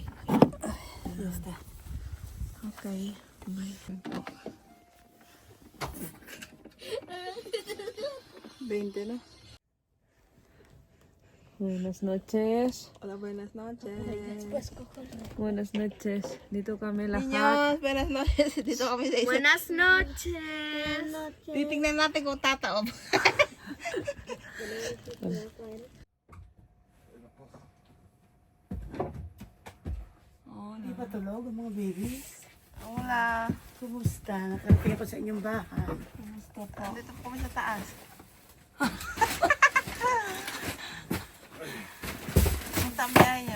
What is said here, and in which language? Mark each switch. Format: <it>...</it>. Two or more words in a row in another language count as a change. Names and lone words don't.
<es>Ya está. okay. May. 20, ¿no? Buenas noches. Hola, buenas noches. Buenas noches.</es> <tl>Dito kami lahat.</tl> <es>Niños, buenas noches.</es> <tl>Dito kami sa isa.</tl> <es>Buenas noches.</es> <tl>Titingnan natin kung tataob. Hindi pa tulog ang mga babies.</tl> <es>Hola.</es> <tl>Kumusta? Nakarating ako sa inyong bahay. Gusto po. Dito po kami sa taas. Ang tambihay niyo.</tl>